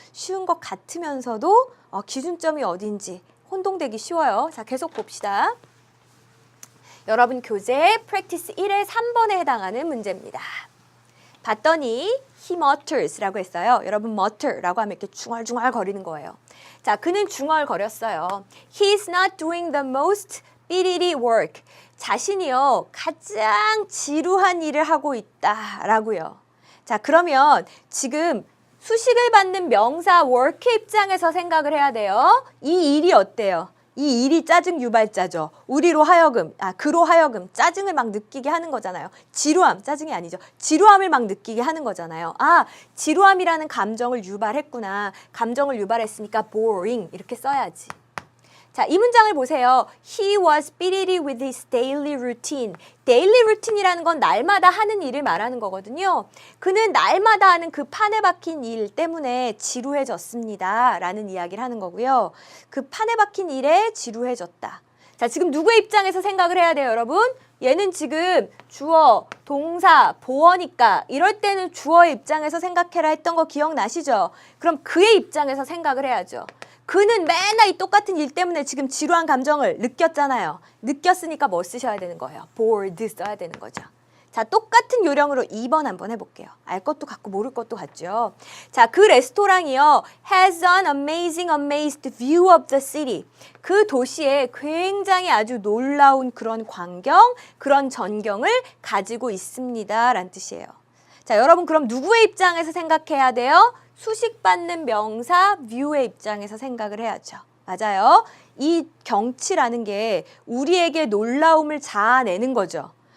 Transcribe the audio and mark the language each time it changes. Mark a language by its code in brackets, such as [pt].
[ko] 쉬운 것 같으면서도 기준점이 어딘지 혼동되기 쉬워요. 자, 계속 봅시다. 여러분 교재 practice 1의 3번에 해당하는 문제입니다. 봤더니 [en] he mutters [ko] 라고 했어요. 여러분 mutter라고 하면 이렇게 중얼중얼 거리는 거예요. 자, 그는 중얼거렸어요. [en] He's not doing the most 삐리리 work. [ko] 자신이요 가장 지루한 일을 하고 있다라고요. 자, 그러면 지금 수식을 받는 명사 work 입장에서 생각을 해야 돼요. 이 일이 어때요? 이 일이 짜증 유발자죠. 우리로 하여금, 그로 하여금 짜증을 막 느끼게 하는 거잖아요. 지루함, 짜증이 아니죠. 지루함을 막 느끼게 하는 거잖아요. 지루함이라는 감정을 유발했구나. 감정을 유발했으니까 boring 이렇게 써야지. 자, 이 문장을 보세요. [en] He was busy with his daily routine. [ko] daily routine이라는 건 날마다 하는 일을 말하는 거거든요. 그는 날마다 하는 그 판에 박힌 일 때문에 지루해졌습니다. 라는 이야기를 하는 거고요. 그 판에 박힌 일에 지루해졌다. 자, 지금 누구의 입장에서 생각을 해야 돼요, 여러분? 얘는 지금 주어, 동사, 보어니까 이럴 때는 주어의 입장에서 생각해라 했던 거 기억나시죠? 그럼 그의 입장에서 생각을 해야죠. 그는 맨날 이 똑같은 일 때문에 지금 지루한 감정을 느꼈잖아요. 느꼈으니까 뭐 쓰셔야 되는 거예요? bored 써야 되는 거죠. 자, 똑같은 요령으로 2번 한번 해볼게요. 알 것도 같고 모를 것도 같죠. 자, 그 레스토랑이요. [en] has an amazed view of the city. [ko] 그 도시에 굉장히 아주 놀라운 그런 광경, 그런 전경을 가지고 있습니다. 라는 뜻이에요. 자, 여러분 그럼 누구의 입장에서 생각해야 돼요? 수식받는 명사 view의 입장에서 생각을 해야죠. 맞아요. 이 경치라는 게 우리에게 놀라움을 자아내는 거죠.